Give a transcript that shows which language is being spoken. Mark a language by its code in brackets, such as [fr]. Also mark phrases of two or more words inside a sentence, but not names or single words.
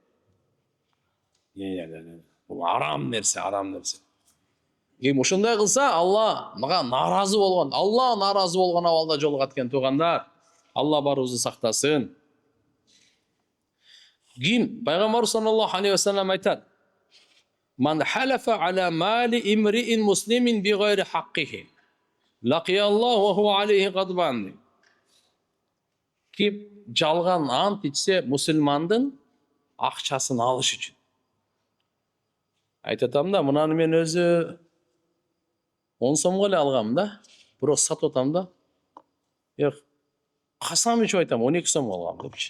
[ky] Бул арам нерсе, арам нерсе. Ким ушундай кылса, Алла мага наразы болгон, Алла наразы болгон абалда жолугат экен туугандар. Алла барыбызды сактасын. Ким пайгамбар [ar] صلى الله عليه وسلم айтат: "من حلف على مال امرئ مسلم بغير حقه لقي الله وهو عليه غضبان." [ky] Ким жалган ант ичсе, мусулмандын акчасын алыш үчүн. Айтатам да, мынаны мен өзү 10 сомго эле алгам да. Бирок сатып атам да. Касам ичип айтам, 12 сомго алгам депчи.